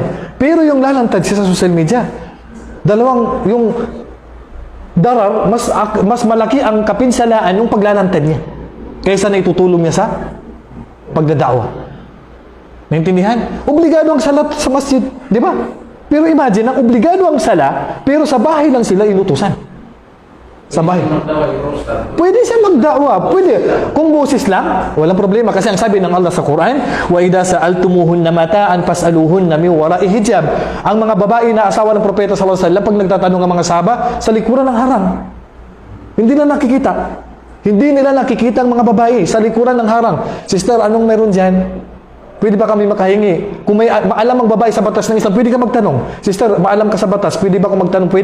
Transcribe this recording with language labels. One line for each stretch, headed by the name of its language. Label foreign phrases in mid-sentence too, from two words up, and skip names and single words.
Filipino: Pero yung lalantad siya sa
English: social media,
Filipino: yung darar, mas malaki ang kapinsalaan yung paglalantad niya kaysa na itutulong niya sa pagdadakwa. Naintindihan? Obligado ang sala sa masjid, di ba? Pero imagine, ang obligado ang sala, pero sa bahay lang sila inutusan. Sa bahay. Pwede siya magdakwa. Pwede. Kung boses lang, walang problema. Kasi ang sabi ng Allah sa Quran,
Arabic: وَإِذَا سَأَلْتُمُوهُنَّ مَتَاءً فَاسْأَلُوهُنَّ مِنْ وَرَاءِ حِجَابٍ.
Filipino: Ang mga babae na asawa ng Propeta
Arabic: صلى الله عليه وسلم,
Filipino: pag nagtatanong ang mga sahaba, sa likuran ng harang. Hindi na nakikita. Hindi nila nakikita ang mga babae sa likuran ng harang. Sister, anong meron dyan? Pwede ba kami makahingi? Kung may maalam ang babae sa batas ng Islam, pwede ka magtanong. Sister, maalam ka sa batas, pwede ba akong magtanong?